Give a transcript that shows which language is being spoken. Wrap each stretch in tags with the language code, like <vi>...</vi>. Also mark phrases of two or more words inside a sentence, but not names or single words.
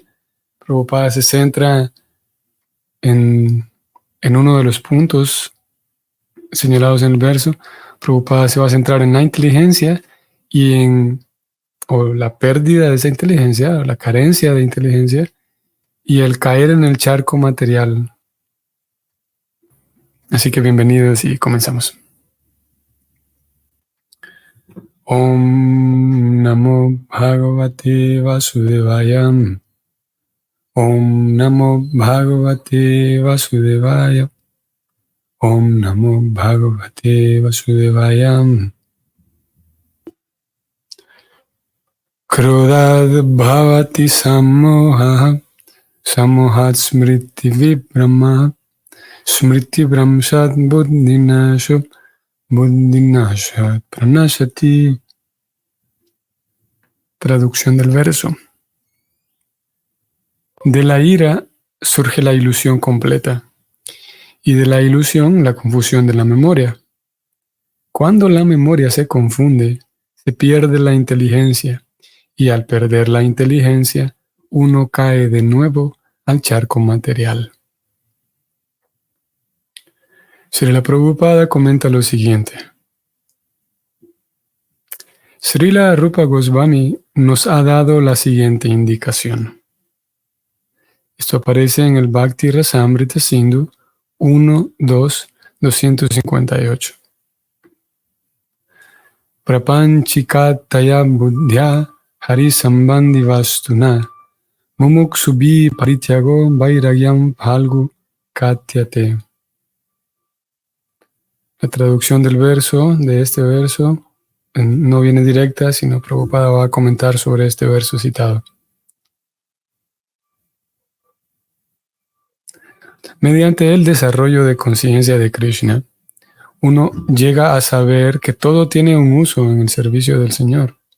<es>Prabhupada se centra en uno de los puntos señalados en el verso. Prabhupada se va a centrar en la inteligencia y o la pérdida de esa inteligencia, o la carencia de inteligencia, y el caer en el charco material. Así que bienvenidos y comenzamos.</es> <sa>ॐ नमो भगवते वासुदेवाय. ॐ नमो भगवते वासुदेवाय. ॐ नमो भगवते वासुदेवाय. क्रोधाद् भवति सम्मोहः सम्मोहात् स्मृति विभ्रमः स्मृति भ्रंशात् बुद्धिनाशो बुद्धिनाशात् प्रणश्यति.</sa> <es>Traducción del verso. De la ira surge la ilusión completa, y de la ilusión la confusión de la memoria. Cuando la memoria se confunde, se pierde la inteligencia, y al perder la inteligencia, uno cae de nuevo al charco material. Srila Prabhupada comenta lo siguiente. Srila Rupa Goswami nos ha dado la siguiente indicación. Esto aparece en el Bhakti Rasamrita Sindhu 1.2.258.</es> <sa>प्रापञ्चिकतया बुद्ध्या हरि सम्बन्धि वस्तुनः मुमुक्षुभिः परित्यागो वैराग्यं फल्गु कथ्यते.</sa> <es>La traducción del verso, de este verso, no viene directa, sino Prabhupada va a comentar sobre este verso citado. Mediante el desarrollo de conciencia de Krishna, uno llega a saber que todo tiene un uso en el servicio del Señor.</es>